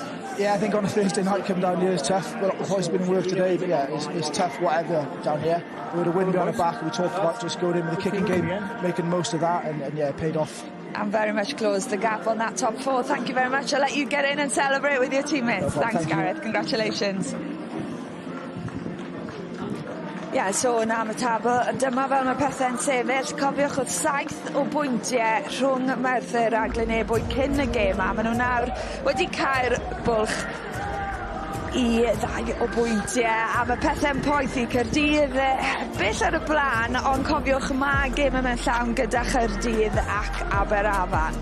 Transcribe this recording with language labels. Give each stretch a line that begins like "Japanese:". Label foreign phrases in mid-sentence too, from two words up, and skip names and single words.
English: Yeah, I think on a Thursday night coming down here is tough. Well, I've always been in work today, but yeah, it's tough whatever down here. We had a win behind our back. We talked about just going in with a kicking game, making the most of that, and yeah, it paid off. And very much closed the gap on that top four. Thank you very much. I'll let you get in and celebrate with your teammates. No, Thanks, Gareth. Congratulations.
Welsh: Ie, so na am y tabl, dyma fel mae pethau'n sefyll. Cofiwch oedd 7 o bwyntiau rhwng Merthyr a Glynebwyd cyn y gêm, a maen nhw nawr wedi cael bwlch I 2 o bwyntiau, a mae pethau'n poeth I Caerdydd bell ar y blaen, ond cofiwch mae gêm yn mynd llawn gyda Caerdydd ac Aberafan.